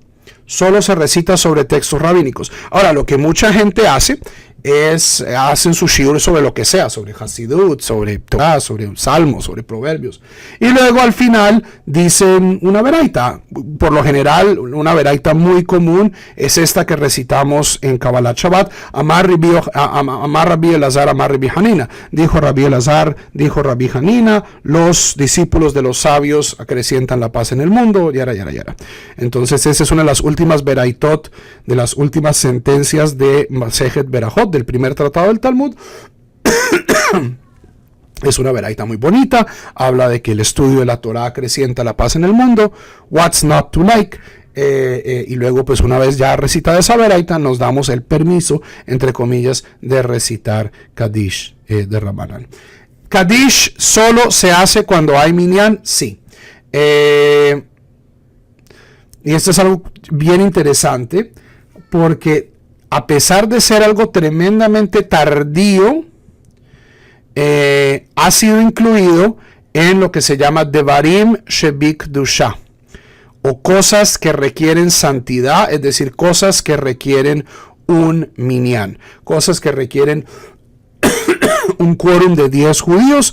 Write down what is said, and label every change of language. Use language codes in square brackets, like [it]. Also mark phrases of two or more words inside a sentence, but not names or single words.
[es] Solo se recita sobre textos rabínicos. Ahora, lo que mucha gente hace es, hacen su shiur sobre lo que sea, sobre Hasidut, sobre Torah, sobre Salmos, sobre Proverbios. Y luego al final dicen una veraita. Por lo general, una veraita muy común es esta que recitamos en Kabbalat Shabbat. [he] אמר רבי אלעזר, אמר רבי חנינא. [es] Dijo Rabbi Elazar, dijo Rabbi Hanina, los discípulos de los sabios acrecientan la paz en el mundo, yara, yara, yara. Entonces, esa es una de las últimas veraitot, de las últimas sentencias de Masejet Berajot, del primer tratado del Talmud. Es una veraita muy bonita, habla de que el estudio de la Torah acrecienta la paz en el mundo, [en] what's not to like, [es] y luego pues una vez ya recitada esa veraita nos damos el permiso, entre comillas, de recitar Kadish de Rabanán. Kadish solo se hace cuando hay minyan, sí. Y esto es algo bien interesante, porque a pesar de ser algo tremendamente tardío, ha sido incluido en lo que se llama [he] דברים שבקדושה, [es] o cosas que requieren santidad, es decir, cosas que requieren un minyan, cosas que requieren un quórum de 10 judíos.